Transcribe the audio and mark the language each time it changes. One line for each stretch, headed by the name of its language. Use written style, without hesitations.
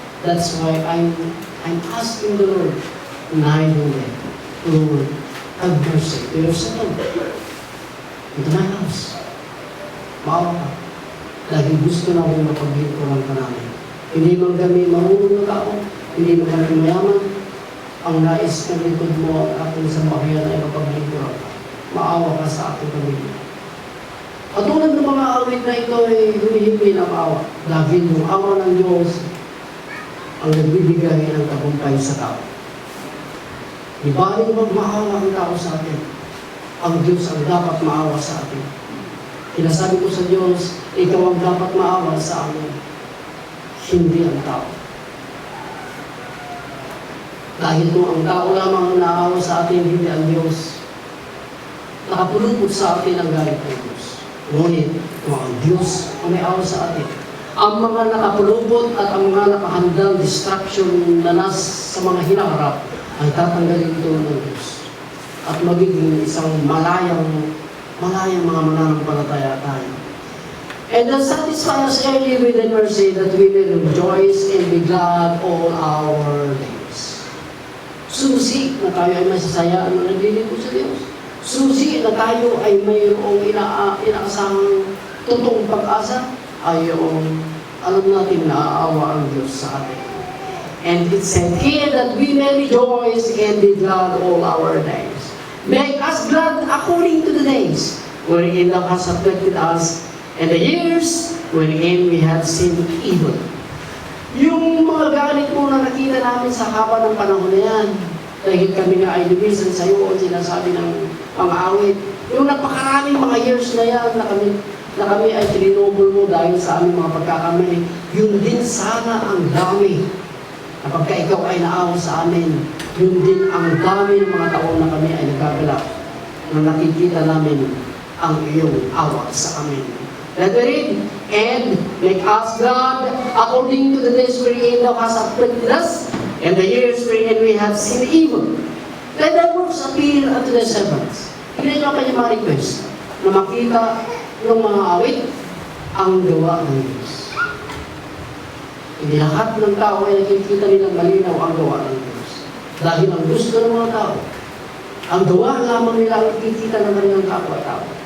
English: That's why I'm asking the Lord, night and day, Lord, have mercy to your son, into my house.
Filipino: Maawa ka. Dahil gusto namin mapaglingkuran ka namin. Hindi man kami marunong na tao, hindi man kami mayaman, ang nais ng likod mo ang ating sambahayan ay mapaglingkuran ka. Maawa ka sa ating pamilya. Katulad ng mga awit na ito ay humihingi ng awa. Dahil yung awa ng Diyos ang nagbibigay ng tagumpay sa tao. Di ba rin magmaawa ang tao sa atin? Ang Diyos ang dapat maawa sa atin. Sinasabi ko sa Diyos, ikaw ang dapat maawa sa amin, hindi ang tao. Dahil kung ang tao lamang ang naawa sa atin, hindi ang Diyos, nakapulupot sa atin ang galit ng Diyos. Ngunit, kung ang Diyos ang may awa sa atin, ang mga nakapulupot at ang mga nakahandang distraction na sa mga hinaharap, ay tatanggalin ito ng Diyos. At magiging isang malayang mga mananampalataya tayo.
English: And then satisfy us early with the mercy that we may rejoice and be glad all our days.
Filipino: Susi na tayo ay masasaya na naglilingkod sa Diyos. Susi na tayo ay mayroong inaasahang totoong pag-asa ay yung alam natin na aawa ang Diyos sa atin.
English: And it said here that we may rejoice and be glad all our days. Make us glad according to the days wherein thou hast afflicted us, and the years wherein we have seen evil.
Filipino: Yung mga galit mo na nakita namin sa haba ng panahon na yan, dahil kami nga ay lumisan sa iyo o sinasabi ng mga awit, yung napakaraming mga years na yan na kami ay trinobol mo dahil sa aming mga pagkakamali, yun din sana ang dami. Kapag ikaw ay naawa sa amin, yun din ang dami ng mga taon na kami ay nagkagalak na nakikita namin ang iyong awa sa amin.
English: Let me read. And make us glad according to the days wherein thou hast afflicted us, and the years wherein we have seen evil. Let thy works appear unto thy servants.
Filipino: Hindi nyo kanya mga request na makita ng mga awit ang gawa ng Diyos. Hindi lahat ng tao ay nakikita nilang malinaw ang gawa ng Diyos. Dahil ang gusto ng mga tao, ang gawa lamang nila ang nakikita ng kanilang kapwa-tao.